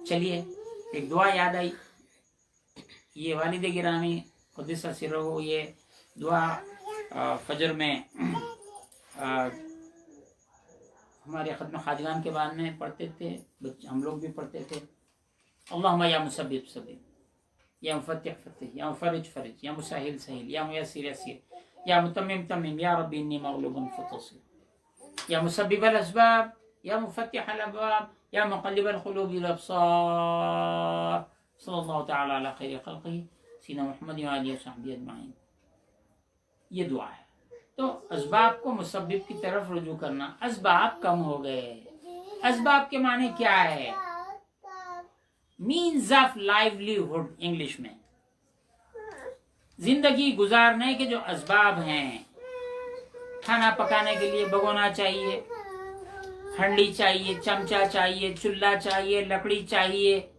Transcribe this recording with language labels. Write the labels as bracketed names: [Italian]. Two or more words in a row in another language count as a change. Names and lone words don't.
[Urdu] چلیے ایک دعا یاد آئی، یہ والد گرامی [Arabic] قدس سره, [Urdu] یہ دعا فجر میں ہمارے ختم خواجگان کے بعد میں پڑھتے تھے، ہم لوگ بھی پڑھتے تھے. [Arabic] اللهم يا مسبب سبب، يا مفتح فتح، يا مفرج فرج، يا مسهل سهل، يا ميسر يسر، يا متمم تمم، يا ربي إني مغلوب فانتصر، يا مسبب الأسباب، يا مفتح الأبواب، يا مقلب القلوب الأبصار, صلى الله تعالى على خير خلقه سيدنا محمد وآله وصحبه أجمعين. [Urdu] یہ دعا ہے. تو اسباب کو مسبب کی طرف رجوع کرنا. اسباب کم ہو گئے۔ اسباب کے معنی کیا ہے? [English] means of livelihood [Urdu] انگلش میں. زندگی گزارنے کے جو اسباب ہیں، کھانا پکانے کے لیے بھگونا چاہیے، ہنڈی چاہیے، چمچا چاہیے، چولہا چاہیے، لکڑی چاہیے.